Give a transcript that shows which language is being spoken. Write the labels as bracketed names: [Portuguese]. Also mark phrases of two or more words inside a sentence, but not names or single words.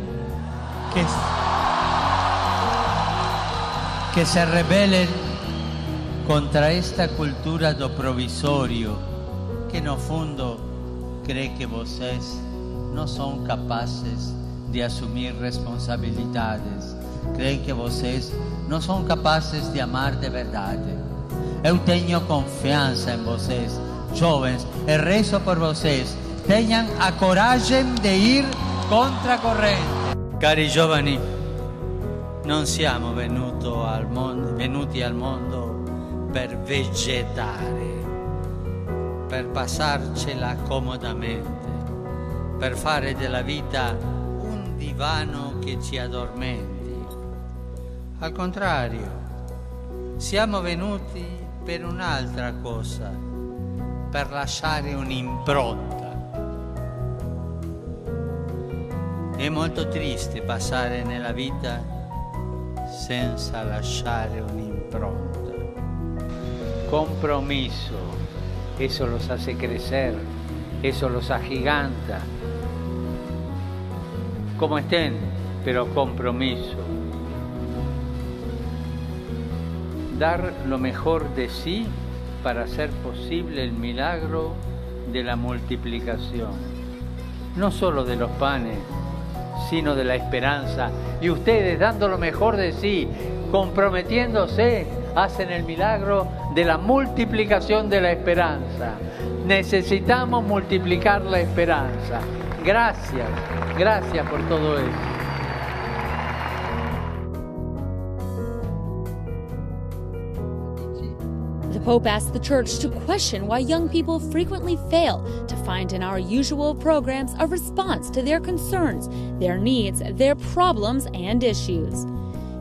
[Portuguese] Que se rebelen contra esta cultura do provisório, que no fundo crê que vocês não são capazes de assumir responsabilidades, creem que vocês não são capazes de amar de verdade. Eu tenho confiança em vocês, jovens, e rezo por vocês. Tenham a coragem de ir contra a corrente. [Italian] Cari giovani, non siamo venuti al mondo per vegetare, per passarcela comodamente, per fare della vita un divano che ci addormenti. Al contrario, siamo venuti per un'altra cosa, per lasciare un'impronta. È molto triste passare nella vita senza lasciare un'impronta. [Spanish] Compromiso, eso los hace crecer, eso los agiganta. Como estén, pero compromiso. Dar lo mejor de sí para hacer posible el milagro de la multiplicación, no solo de los panes, sino de la esperanza. Y ustedes, dando lo mejor de sí, comprometiéndose, hacen el milagro de la multiplicación de la esperanza. Necesitamos multiplicar la esperanza. Gracias, gracias por todo eso. [English] The Pope asked the Church to question why young people frequently fail to find in our usual programs a response to their concerns, their needs, their problems, and issues.